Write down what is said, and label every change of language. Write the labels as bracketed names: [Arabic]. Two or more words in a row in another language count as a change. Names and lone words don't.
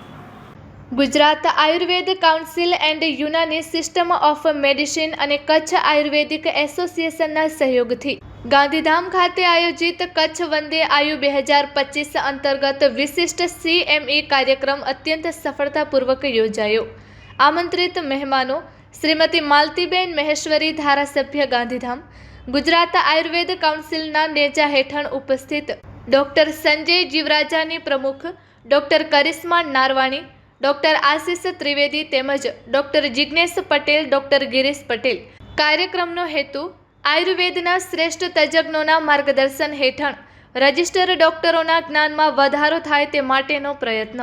[Gujarati] ગુજરાત આયુર્વેદ કાઉન્સિલ એન્ડ યુનાની સિસ્ટમ ઓફ મેડિસિન અને કચ્છ આયુર્વેદિક એસોસિએશનના સહયોગથી ગાંધીધામ ખાતે આયોજિત કચ્છ વંદે આયુ 2025 અંતર્ગત વિશિષ્ટ CME કાર્યક્રમ અત્યંત સફળતાપૂર્વક યોજાયો। આમંત્રિત મહેમાનો શ્રીમતી માલતીબેન મહેશ્વરી ધારાસભ્ય ગાંધીધામ, ગુજરાત આયુર્વેદ કાઉન્સિલના નેજા હેઠળ ઉપસ્થિત ડૉક્ટર સંજય જીવરાજાની પ્રમુખ, ડૉક્ટર કરિશ્મા નારવાણી, ડૉક્ટર આશિષ ત્રિવેદી તેમજ ડૉક્ટર જિગ્નેશ પટેલ, ડૉક્ટર ગિરીશ પટેલ। કાર્યક્રમનો હેતુ આયુર્વેદના શ્રેષ્ઠ તજ્ઞોના માર્ગદર્શન હેઠળ રજિસ્ટર ડૉક્ટરોના જ્ઞાનમાં વધારો થાય તે માટેનો પ્રયત્ન।